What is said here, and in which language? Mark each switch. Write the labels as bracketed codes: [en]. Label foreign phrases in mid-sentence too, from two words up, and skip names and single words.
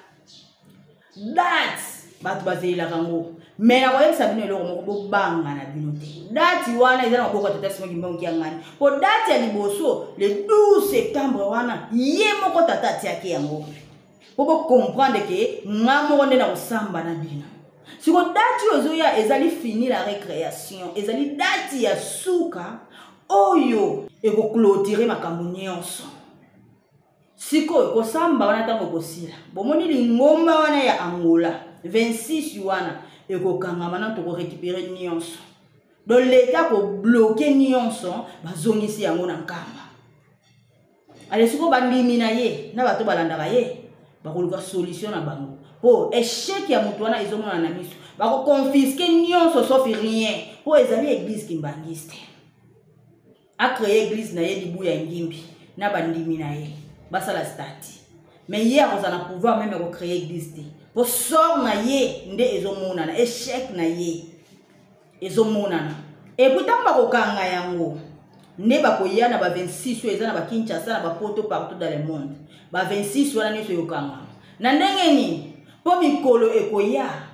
[ln] date bato bazelelaka ngo mais na koyebisa bino eloko moko bobanga na bino te date wana eza na maboko ya tata Simon Kimbangu kiangani po date ya liboso [fr] le 12 septembre [ln] wana ye moko tata atiaki yango po bocomprendre ke nga moko nde na kosamba na bino siko date oyo ezoya ezali [fr] fini la récréation [ln] ezali date ya suka oyo ekoclôturer makambo nyonso siko ekosamba wana ntango ekosila bomoni lingomba wana ya Angola 26 wana ekokangama na tokorécupérer nyonso [fr] donc l'état [ln] kobloke nyonso bazongisi yango na nkamba ale siko bandimi na ye na bato balandaka ye bakoluka solution na bango po échec ya mutu wana ezomona na miso bakoconfisque nyonso [fr] sauf rien [ln] po ezali [fr] église kimbangiste [ln] a [fr] créé église [ln] na ye libu ya ngimbi na bandimi na ye basala stati [fr] mais hier on a pouvoir même recréer église [ln] po sort na ye nde ezomonana échec na ye ezomonana [fr] et puis tant [ln] bakokanga yango nde bakoya na ba 26 eza na ba Kinshasa na ba poto [fr] partout dans le monde [ln] ba 26 wana nyonso yokanga na ndenge nini po mikolo ekoya